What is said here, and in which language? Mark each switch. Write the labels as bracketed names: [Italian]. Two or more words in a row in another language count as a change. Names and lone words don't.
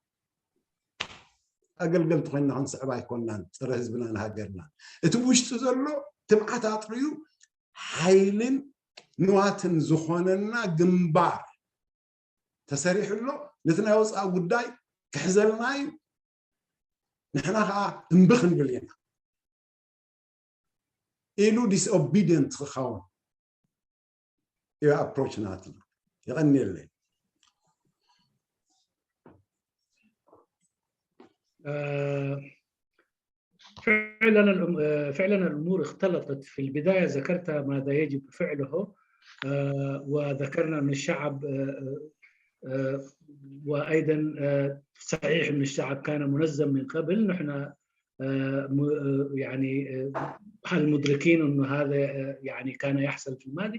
[Tigrinya] ኣገልገልቲ ኮይንና ክንስዕብ ኣይኮንናን ፀረ ህዝብና ንሃገርና እቲ ውሽጢ ዘሎ ትምዓት ኣጥርዩ ሓይልን ንዋትን ዝኾነና ግንባር ተሰሪሑሎ ነቲ ናይ ወፃኢ ጉዳይ ክሕዘልና እዩ ንሕና ከዓ እምቢ ክንብል ኢና ኢሉ ዲስኦቢዲየንት ክኸውን እዩ ኣፕሮች ናትና يغني [Arabic] فعلا الامور اختلطت في البدايه ذكرت ماذا يجب فعله وذكرنا ان الشعب وايضا صحيح ان الشعب كان منظم من قبل نحن يعني هل مدركين انه هذا يعني كان يحصل في الماضي؟